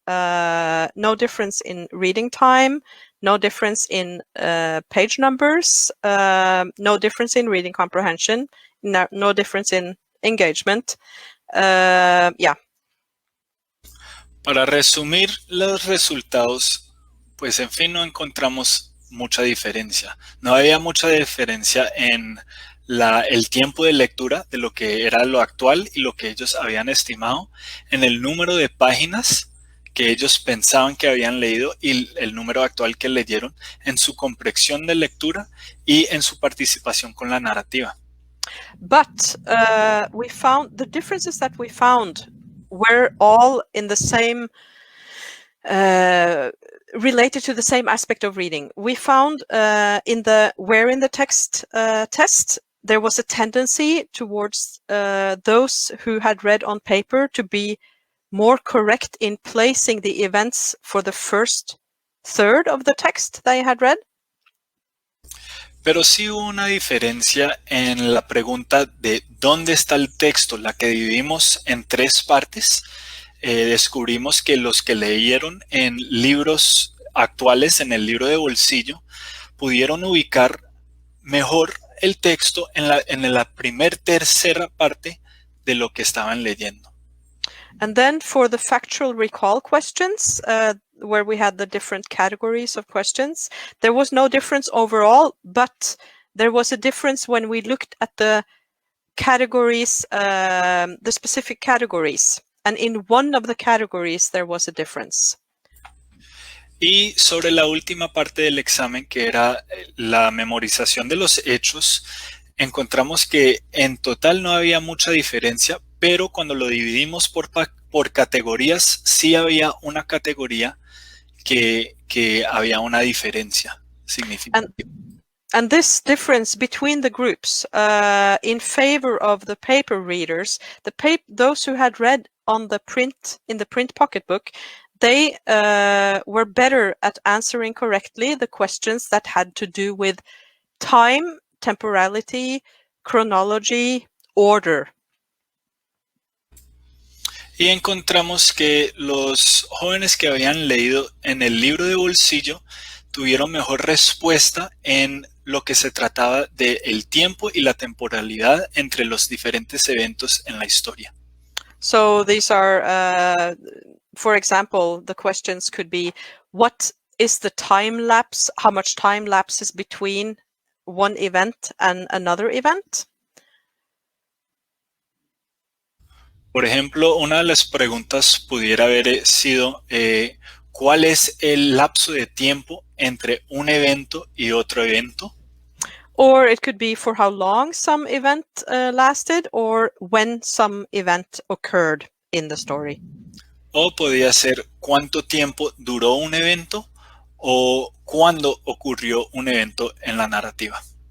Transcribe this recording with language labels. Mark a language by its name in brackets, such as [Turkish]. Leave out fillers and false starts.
[English] No difference in reading time, no difference in page numbers, no difference in reading comprehension, no difference in engagement. Yeah. [Spanish] Para resumir los resultados, pues en fin no encontramos mucha diferencia. No había mucha diferencia en el tiempo de lectura de lo que era lo actual y lo que ellos habían estimado, en el número de páginas que ellos pensaban que habían leído y el número actual que leyeron, en su comprensión de lectura y en su participación con la narrativa. [English] But we found the differences that we found were all in the same related to the same aspect of reading. We found in the text test there was a tendency towards those who had read on paper to be more correct in placing the events for the first third of the text they had read. [Spanish] Pero sí hubo una diferencia en la pregunta de dónde está el texto, la que dividimos en 3 partes. Descubrimos que los que leyeron en libros actuales, en el libro de bolsillo, pudieron ubicar mejor el texto en la tercera parte de lo que estaban leyendo. [English] And then for the factual recall questions, where we had the different categories of questions, there was no difference overall, but there was a difference when we looked at the categories, the specific categories. And in one of the categories, there was a difference. [Spanish] Y sobre la última parte del examen, que era la memorización de los hechos, encontramos que en total no había mucha diferencia, pero cuando lo dividimos por categorías, sí había una categoría que había una diferencia significativa. [English] And this difference between the groups in favor of the paper readers, those who had read on the print, in the print pocketbook, they were better at answering correctly the questions that had to do with time, temporality, chronology, order. [Spanish] Y encontramos que los jóvenes que habían leído en el libro de bolsillo tuvieron mejor respuesta en lo que se trataba del tiempo y la temporalidad entre los diferentes eventos en la historia. [English] So these are, for example, the questions could be, what is the time lapse? How much time lapse is between one event and another event? [Spanish] Por ejemplo, una de las preguntas pudiera haber sido ¿cuál es el lapso de tiempo entre un evento y otro evento? [English] Or it could be for how long some event lasted, or when some event occurred in the story. [Spanish] O podía ser cuánto tiempo duró un evento o cuándo ocurrió un evento en la narrativa.